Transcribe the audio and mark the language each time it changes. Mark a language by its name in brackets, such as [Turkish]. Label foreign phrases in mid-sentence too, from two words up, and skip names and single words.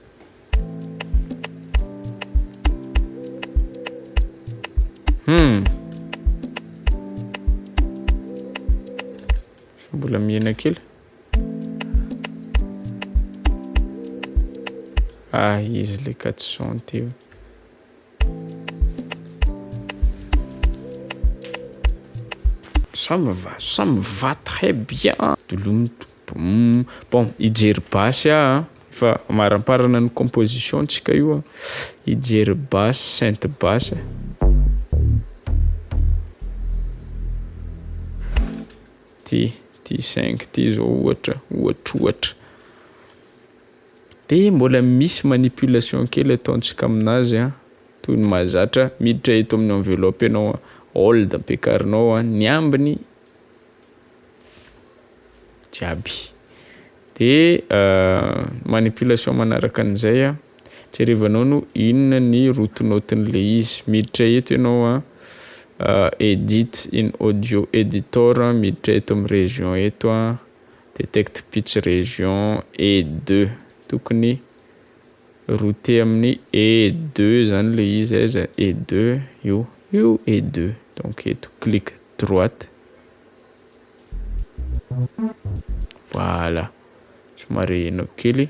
[Malagasy] Mbola mihena kely. Izy le 400 teo. [French] Ça me va très bien. Bon, [Malagasy] ijery basse fa maramparana ny composition tsika io ijery basse, synth basse. Ty 5 ty zao ohatra. De mbola misy manipulation kely ataontsika aminazy toy ny mahazatra miditra eto amin'ny enveloppe ianao hold ampiakarinao ny ambiny jiaby. De manipulation manaraka an'izay jerevanao no inona ny route note-n'le izy. Miditra eto ianao [English] edit in audio editor, [Malagasy] miditra eto amin'ny région eto [English] detect pitch [Malagasy] région E2, tokony route amin'ny E2 zany le izy aiza E2 io E2. Donc eto [French] clic droite, [Malagasy] voilà, somary enao kely.